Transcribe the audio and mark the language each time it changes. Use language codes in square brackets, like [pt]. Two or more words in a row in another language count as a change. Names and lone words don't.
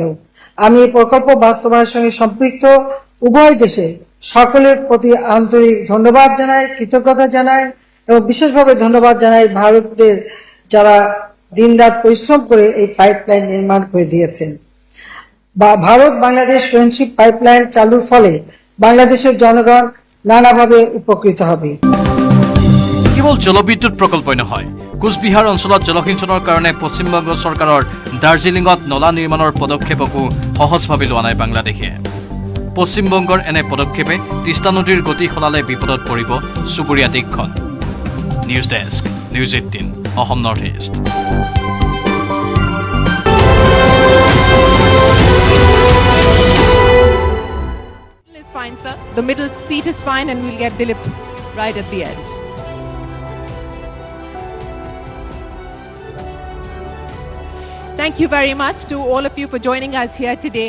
[bn] আমি এই প্রকল্প বাস্তবায়নের সঙ্গে সম্পৃক্ত উভয় দেশে সকলের প্রতি আন্তরিক ধন্যবাদ জানাই, কৃতজ্ঞতা জানাই এবং বিশেষভাবে ধন্যবাদ জানাই ভারতের যারা দিনরাত পরিশ্রম করে এই পাইপলাইন নির্মাণ করে দিয়েছেন। ভারত বাংলাদেশ ফ্রেন্ডশিপ পাইপলাইন চালুর ফলে বাংলাদেশের জনগণ নানাভাবে উপকৃত হবে। [as] কেৱল জলবিদ্যুৎ প্ৰকল্পই নহয়, কোচবিহাৰ অঞ্চলত জলসিঞ্চনৰ কাৰণে পশ্চিমবংগ চৰকাৰৰ দাৰ্জিলিঙত নলা নিৰ্মাণৰ পদক্ষেপকো সহজভাৱে লোৱা নাই বাংলাদেশে। পশ্চিমবংগৰ এনে পদক্ষেপে তিষ্টা নদীৰ গতি সলালে বিপদত পৰিব চুবুৰীয়া দেশখন। নিউজ ডেস্ক, নিউজ 18 অসম নৰ্থ ইষ্ট। [en] Fine, sir. The middle seat is fine, and we'll get Dilip right at the end. Thank you very much to all of you for joining us here today.